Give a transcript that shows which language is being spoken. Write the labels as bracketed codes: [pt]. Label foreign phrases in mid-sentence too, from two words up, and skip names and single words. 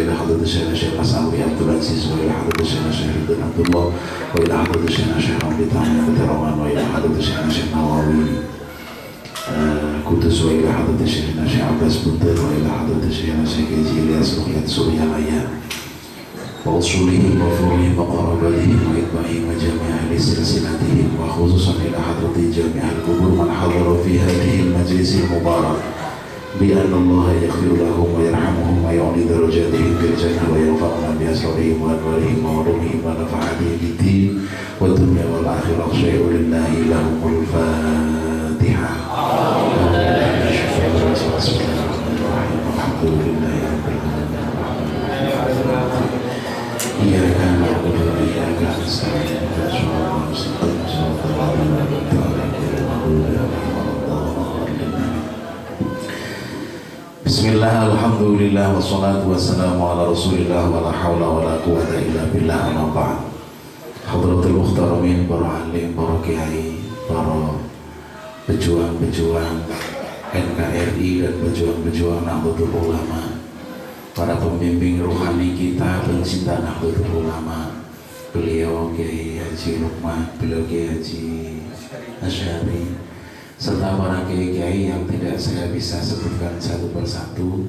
[ar] إلى حضرة شيخنا شيخ مسعوي عبد العزيز وإلى حضرة شيخنا شيخ رضوان عبد الله وإلى حضرة شيخنا شيخ رملي تعالى بيتراوان وإلى حضرة شيخنا شيخ نووي قدس وإلى حضرة شيخنا شيخ عباس بنتر وإلى حضرة شيخنا شيخ حاج إلياس رقيات سورياليا وأصولهم وفروعهم وقراباتهم وأتباعهم وجميع أهل سلسلتهم, وخصوصا إلى حضرة جميع القبور من حضر في هذه المجلس المبارك بأن الله يغفر لهم ويرحمهم ويعلي درجاتهم في الجنة وينفعنا بأسرارهم وأنوارهم وعلومهم ونفعاتهم بالدين ودنيا والآخرة. شيء لله لهم الفاتحة. الحمد لله رب العالمين. إياك نعبد وإياك نستعين. بسم الله، الحمد لله، والصلاة والسلام على رسول الله، ولا حول ولا قوة إلا بالله، أما بعد. حضرة المحترمين, [id] para alim, para kiai, para pejuang-pejuang NKRI dan pejuang-pejuang Nahdlatul Ulama, para pembimbing rohani kita, pencinta Nahdlatul Ulama, beliau Kiai Haji Lukman, beliau Kiai Haji Asy'ari, serta para kiai-kiai yang tidak saya bisa sebutkan satu persatu.